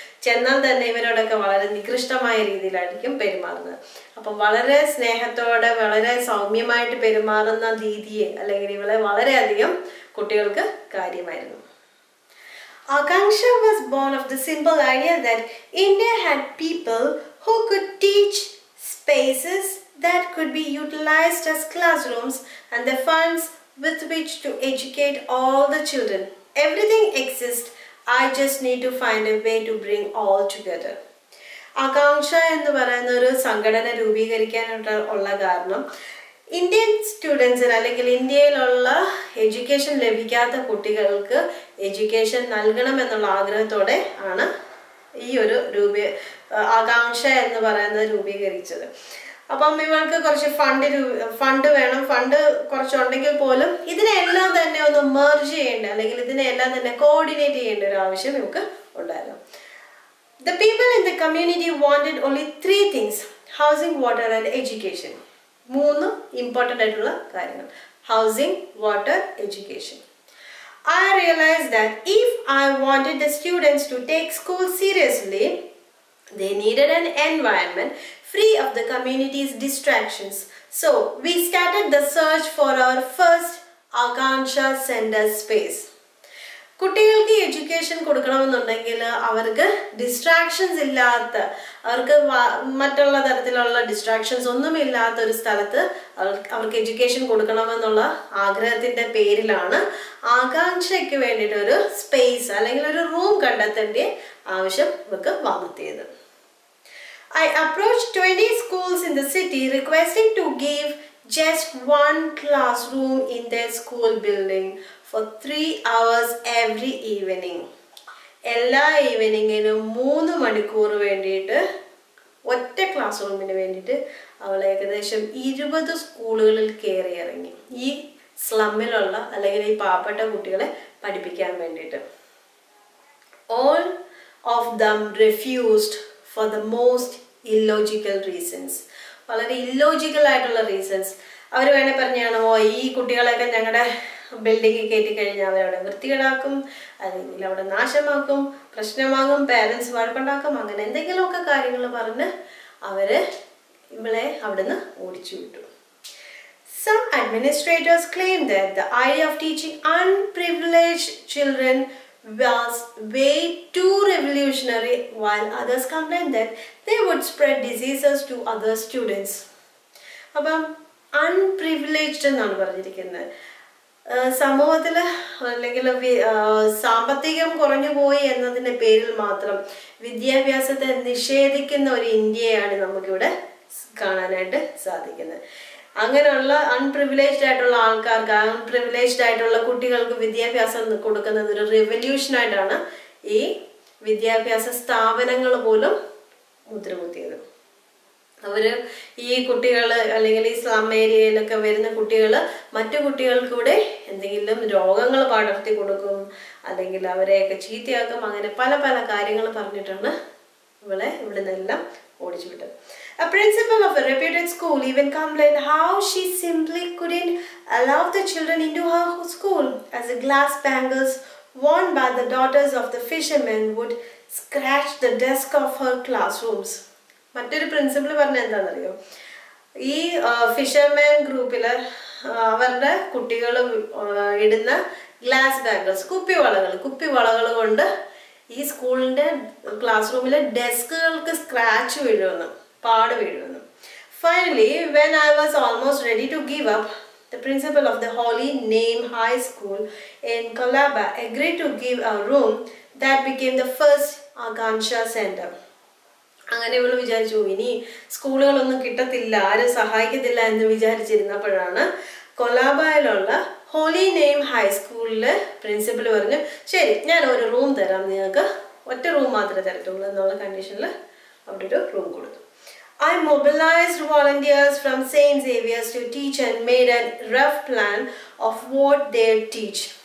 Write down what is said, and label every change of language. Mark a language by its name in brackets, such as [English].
[Malayalam] ചെന്നാൽ തന്നെ ഇവരോടൊക്കെ വളരെ നികൃഷ്ടമായ രീതിയിലായിരിക്കും പെരുമാറുന്നത്. അപ്പം വളരെ സ്നേഹത്തോടെ വളരെ സൗമ്യമായിട്ട് പെരുമാറുന്ന ദീദിയെ അല്ലെങ്കിൽ ഇവളെ വളരെയധികം കുട്ടികൾക്ക് കാര്യമായിരുന്നു. [English] Akanksha was born of the simple idea that India had people who could teach, spaces that could be utilized as classrooms, and the funds with which to educate all the children. Everything exists. I just need to find a way to bring all together. [Malayalam] ആകാംക്ഷ എന്ന് പറയുന്ന ഒരു സംഘടന രൂപീകരിക്കാനുള്ള കാരണം Indian സ്റ്റുഡൻസിന് അല്ലെങ്കിൽ ഇന്ത്യയിലുള്ള എഡ്യൂക്കേഷൻ ലഭിക്കാത്ത കുട്ടികൾക്ക് എഡ്യൂക്കേഷൻ നൽകണമെന്നുള്ള ആഗ്രഹത്തോടെ ആണ് ഈ ഒരു ആകാംക്ഷ എന്ന് പറയുന്നത് രൂപീകരിച്ചത്. അപ്പം ഇവർക്ക് കുറച്ച് ഫണ്ട് വേണം. ഫണ്ട് കുറച്ചുണ്ടെങ്കിൽ പോലും ഇതിനെല്ലാം തന്നെ ഒന്ന് മെർജ് ചെയ്യേണ്ട അല്ലെങ്കിൽ ഇതിനെല്ലാം തന്നെ കോർഡിനേറ്റ് ചെയ്യേണ്ട ഒരു ആവശ്യം ഇവർക്ക് ഉണ്ടായിരുന്നു. [English] The people in the community wanted only 3 things: housing, water and education. [Malayalam] 3 important ആയിട്ടുള്ള കാര്യങ്ങൾ: [English] housing, water, education. I realized that if I wanted the students to take school seriously, they needed an environment free of the community's distractions. So we started the search for our first Akanksha Center space. [Malayalam] കുട്ടികൾക്ക് education കൊടുക്കണമെന്നുണ്ടെങ്കിൽ അവർക്ക് distractions ഇല്ലാത്ത, അവർക്ക് മറ്റുള്ള തരത്തിലുള്ള distractions ഒന്നുമില്ലാത്ത ഒരു സ്ഥലത്ത് അവർക്ക് എഡ്യൂക്കേഷൻ കൊടുക്കണമെന്നുള്ള ആഗ്രഹത്തിൻ്റെ പേരിലാണ് ആകാംക്ഷയ്ക്ക് വേണ്ടിയിട്ട് ഒരു സ്പേസ് അല്ലെങ്കിൽ ഒരു റൂം കണ്ടെത്തേണ്ട ആവശ്യം ഇവർക്ക് വന്നെത്തിയത്. [English] I approached 20 schools in the city requesting to give just 1 classroom in their school building for 3 hours every evening. [Malayalam] എല്ലാ ഈവനിങ്ങിനും 3 മണിക്കൂർ വേണ്ടിയിട്ട് ഒറ്റ ക്ലാസ് റൂമിന് വേണ്ടിയിട്ട് അവൾ ഏകദേശം 20 സ്കൂളുകളിൽ കയറി ഇറങ്ങി, ഈ സ്ലമ്മിലുള്ള അല്ലെങ്കിൽ ഈ പാവപ്പെട്ട കുട്ടികളെ പഠിപ്പിക്കാൻ വേണ്ടിയിട്ട്. [English] All of them refused for the most illogical reasons. [Malayalam] വളരെ ഇല്ലോജിക്കൽ ആയിട്ടുള്ള റീസൺസ്. അവർ വേണേൽ പറഞ്ഞാണോ, ഈ കുട്ടികളെയൊക്കെ ഞങ്ങളുടെ ബിൽഡിങ്ങിൽ കയറ്റി കഴിഞ്ഞാൽ അവരവിടെ വൃത്തികേടാക്കും, അല്ലെങ്കിൽ അവിടെ നാശമാക്കും, പ്രശ്നമാകും, പേരൻസ് വഴക്കുണ്ടാക്കും, അങ്ങനെ എന്തെങ്കിലുമൊക്കെ കാര്യങ്ങൾ പറഞ്ഞ് അവർ ഇവളെ അവിടുന്ന് ഓടിച്ചു വിട്ടു. [English] Some administrators claim that the idea of teaching unprivileged children was way too revolutionary, while others complained that they would spread diseases to other students. [Malayalam] അപ്പം അൺപ്രിവിലേജ്ഡ് എന്നാണ് പറഞ്ഞിരിക്കുന്നത്. സമൂഹത്തിൽ അല്ലെങ്കിൽ സാമ്പത്തികം കുറഞ്ഞു പോയി എന്നതിൻ്റെ പേരിൽ മാത്രം വിദ്യാഭ്യാസത്തെ നിഷേധിക്കുന്ന ഒരു ഇന്ത്യയാണ് നമുക്കിവിടെ കാണാനായിട്ട് സാധിക്കുന്നത്. അങ്ങനെയുള്ള അൺപ്രിവിലേജ്ഡ് ആയിട്ടുള്ള ആൾക്കാർക്ക്, അൺപ്രിവിലേജ്ഡ് ആയിട്ടുള്ള കുട്ടികൾക്ക് വിദ്യാഭ്യാസം കൊടുക്കുന്നത് ഒരു റെവല്യൂഷനായിട്ടാണ് ഈ വിദ്യാഭ്യാസ സ്ഥാപനങ്ങൾ പോലും മുദ്രകുത്തിയത്. അവര് ഈ കുട്ടികൾ അല്ലെങ്കിൽ ഈ സ്ലം ഏരിയയിലൊക്കെ വരുന്ന കുട്ടികൾ മറ്റു കുട്ടികൾക്കൂടെ എന്തെങ്കിലും രോഗങ്ങൾ പടർത്തി കൊടുക്കും, അല്ലെങ്കിൽ അവരെയൊക്കെ ചീത്തയാക്കും. അങ്ങനെ പല പല കാര്യങ്ങൾ പറഞ്ഞിട്ടാണ് ഇവളെ ഇവിടെ നിന്നെല്ലാം ഓടിച്ചു വിട്ടത്. [English] A principal of a reputed school even complained how she simply couldn't allow the children into her school, as the glass bangles worn by the daughters of the fishermen would scratch the desk of her classrooms. [Malayalam] മറ്റൊരു principal പറഞ്ഞ എന്താണെന്നറിയോ, ഈ fisherman ഗ്രൂപ്പിൽ അവരുടെ കുട്ടികൾ ഇടുന്ന glass bangles, കുപ്പിവളകൾ കൊണ്ട് ഈ സ്കൂളിൻ്റെ ക്ലാസ് റൂമിലെ ഡെസ്കുകൾക്ക് സ്ക്രാച്ച് വീഴുമെന്ന്, പാട് വീഴുമെന്ന്. [English] Finally, when I was almost ready to give up, the principal of the Holy Name High School in Colaba agreed to give a room that became the first Akansha Center. [Malayalam] അങ്ങനെ ഇവൾ വിചാരിച്ചു ഇനി സ്കൂളുകളൊന്നും കിട്ടത്തില്ല, ആരും സഹായിക്കത്തില്ല എന്ന് വിചാരിച്ചിരുന്നപ്പോഴാണ് കൊലാബയിലുള്ള holy name ഹൈസ്കൂളിലെ principal പറഞ്ഞു, ശരി ഞാൻ ഒരു റൂം തരാം, നിങ്ങൾക്ക് ഒറ്റ റൂം മാത്രമേ തരത്തുള്ളൂ എന്നുള്ള കണ്ടീഷനിൽ അവിടെ ഒരു റൂം കൊടുത്തു. [English] I mobilized volunteers from St. Xavier's to teach and made a rough plan of what they'd teach.